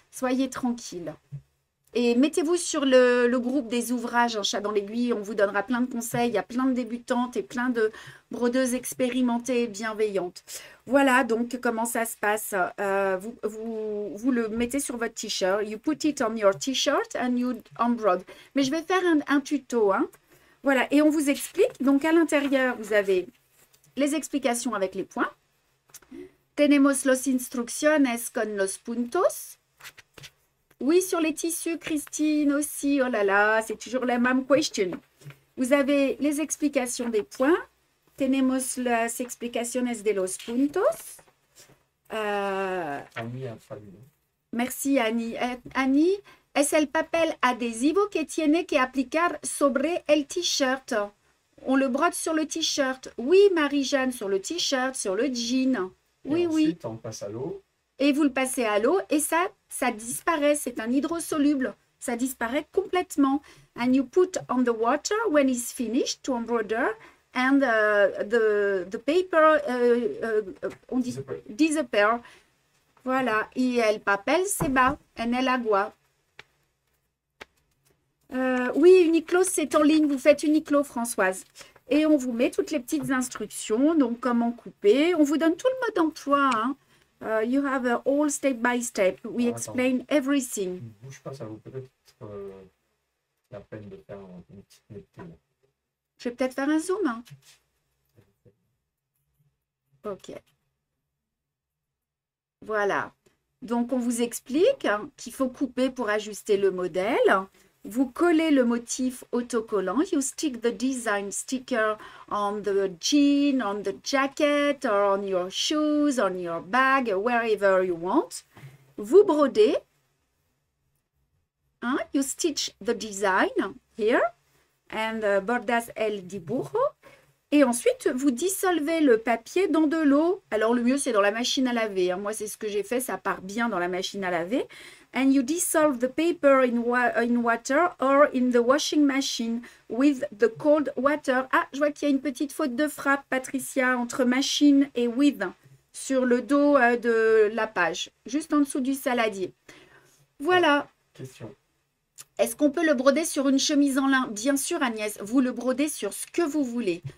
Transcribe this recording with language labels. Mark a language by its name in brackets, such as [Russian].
[French] Soyez tranquille. Et mettez-vous sur le groupe des ouvrages en chat dans l'aiguille. On vous donnera plein de conseils. Il y a plein de débutantes et plein de brodeuses expérimentées et bienveillantes. Voilà donc comment ça se passe. Vous le mettez sur votre t-shirt. [English] You put it on your t-shirt and you embroider. [French] Mais je vais faire un tuto. Hein. Voilà, et on vous explique. Donc à l'intérieur, vous avez les explications avec les points. [Spanish] Tenemos los instrucciones con los puntos. [French] Oui, sur les tissus, Christine aussi. Oh là là, c'est toujours la même question. Vous avez les explications des points. [Spanish] Tenemos las explicaciones de los puntos. [French] Annie a fallu. Merci, Annie. [Spanish] Annie, es el papel adhesivo que tiene que aplicar sobre el t-shirt. [French] On le brode sur le t-shirt. Oui, Marie-Jeanne, sur le t-shirt, sur le jean. Oui, oui. Ensuite, on passe à l'eau. Et vous le passez à l'eau et ça disparaît. C'est un hydrosoluble. Ça disparaît complètement. [English] And you put on the water when it's finished to embroider and the paper on dit disappear. [French] Voilà. [Spanish] Y el papel se va en el agua. [French] Oui, Uniqlo, c'est en ligne. Vous faites Uniqlo, Françoise. Et on vous met toutes les petites instructions. Donc, comment couper. On vous donne tout le mode d'emploi, hein. [English] You have all step by step. We explain everything. [French] Ne bouge pas, ça vaut peut-être la peine de faire une petite méthode. Je vais peut-être faire un zoom. Hein. Ok. Voilà. Donc, on vous explique qu'il faut couper pour ajuster le modèle. Vous collez le motif autocollant. [English] You stick the design sticker on the jean, on the jacket, or on your shoes, on your bag, wherever you want. [French] Vous brodez. [English] Hein? You stitch the design here. [Spanish] And bordas el dibujo. [French] Et ensuite, vous dissolvez le papier dans de l'eau. Alors, le mieux, c'est dans la machine à laver. Hein. Moi, c'est ce que j'ai fait. Ça part bien dans la machine à laver. [English] And you dissolve the paper in water or in the washing machine with the cold water. [French] Ah, je vois qu'il y a une petite faute de frappe, Patricia, entre machine et with sur le dos de la page, juste en dessous du saladier. Voilà. Question. Est-ce qu'on peut le broder sur une chemise en lin? Bien sûr, Agnès, vous le brodez sur ce que vous voulez.